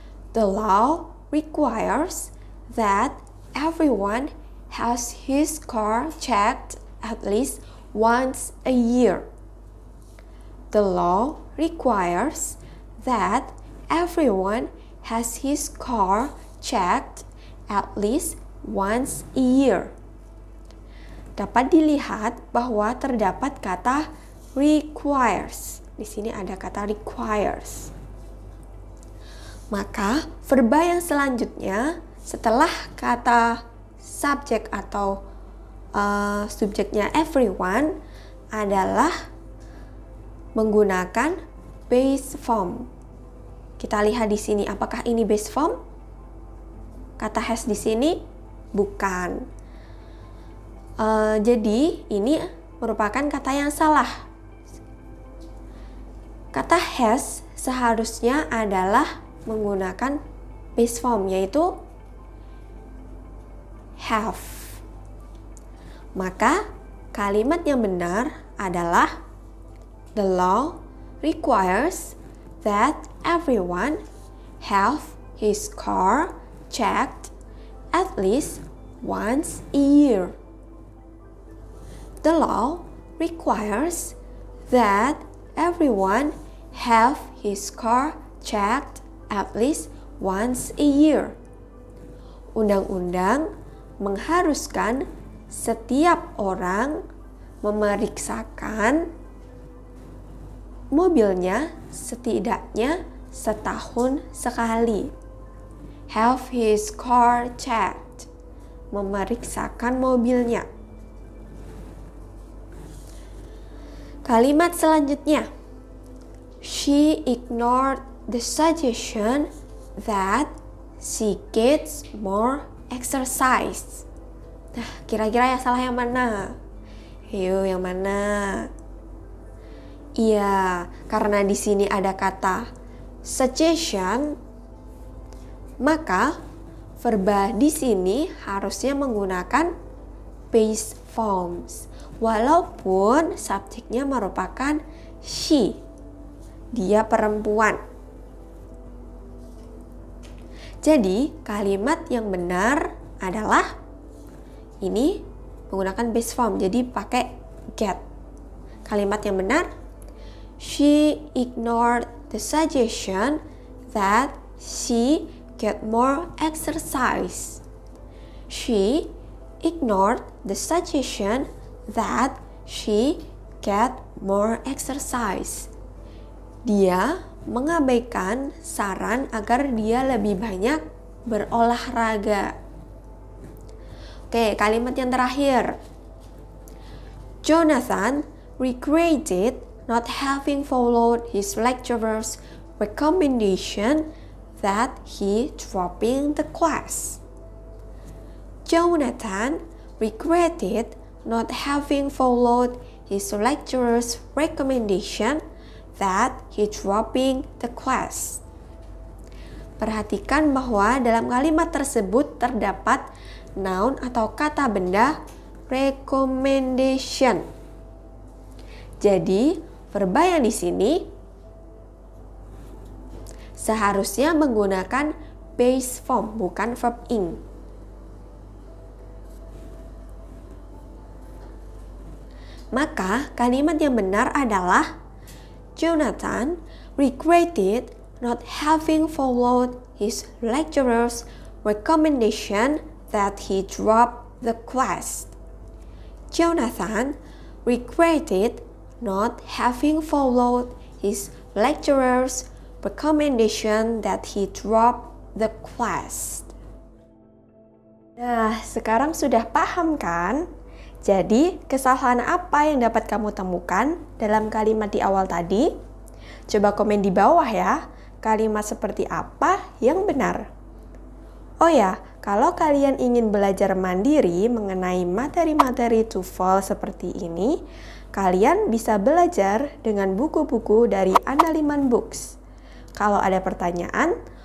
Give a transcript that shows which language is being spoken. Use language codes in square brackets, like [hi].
[en] The law requires that everyone has his car checked at least once a year. The law requires that everyone has his car checked at least once a year. [id] Dapat dilihat bahwa terdapat kata requires. Di sini ada kata requires. Maka verba yang selanjutnya setelah kata subjek atau subjeknya everyone adalah menggunakan base form. Kita lihat di sini, apakah ini base form? Kata has di sini bukan. Jadi ini merupakan kata yang salah. Kata has seharusnya adalah menggunakan base form, yaitu have. Maka kalimat yang benar adalah [en] the law requires that everyone have his car checked at least once a year. The law requires that everyone have his car checked at least once a year. [id] Undang-undang mengharuskan setiap orang memeriksakan mobilnya setidaknya setahun sekali. [en] Have his car checked. [id] Memeriksakan mobilnya. Kalimat selanjutnya. [en] She ignored the suggestion that she gets more exercise. [id] Nah, kira-kira yang salah yang mana? Ayo, yang mana? Iya, karena di sini ada kata suggestion, maka verba di sini harusnya menggunakan base forms. Walaupun subjeknya merupakan she. Dia perempuan. Jadi, kalimat yang benar adalah ini menggunakan base form. Jadi, pakai get. Kalimat yang benar, [en] she ignored the suggestion that she get more exercise. She ignored the suggestion that she get more exercise. [id] Dia mengabaikan saran agar dia lebih banyak berolahraga. Oke, kalimat yang terakhir. [en] Jonathan regretted not having followed his lecturer's recommendation that he dropping the class. Jonathan regretted not having followed his lecturer's recommendation that he dropping the class. [id] Perhatikan bahwa dalam kalimat tersebut terdapat noun atau kata benda recommendation. Jadi, verba yang di sini seharusnya menggunakan base form, bukan verb ing. Maka kalimat yang benar adalah [en] Jonathan regretted not having followed his lecturer's recommendation that he drop the class. Jonathan regretted not having followed his lecturer's recommendation that he drop the class. [id] Nah, sekarang sudah paham kan? Jadi, kesalahan apa yang dapat kamu temukan dalam kalimat di awal tadi? Coba komen di bawah ya, kalimat seperti apa yang benar. Oh ya, kalau kalian ingin belajar mandiri mengenai materi-materi TOEFL seperti ini, kalian bisa belajar dengan buku-buku dari Andaliman Books. Kalau ada pertanyaan,